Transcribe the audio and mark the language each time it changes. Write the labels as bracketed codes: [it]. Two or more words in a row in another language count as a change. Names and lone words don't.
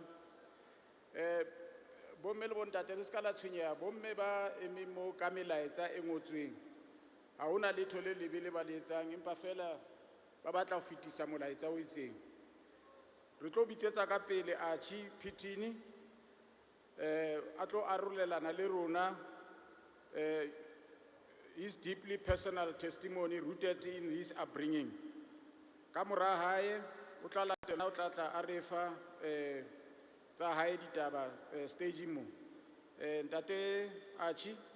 [st] Bomme le bontate le ska la tshwenyeha, bomme ba emeng mo ka melaetsa e ngotsweng. Ha hona letho le lebe le ba le etsang, empa fela ba batla ho fetisa molaetsa o itseng. Re tlo bitsetsa ka pele Archie Phithini, a tlo arolelana le rona [en] his deeply personal testimony rooted in his upbringing. [st] Ka mora hae o tla latela o tla tla a re fa tsa hae ditaba stage mo. Ntate Archie.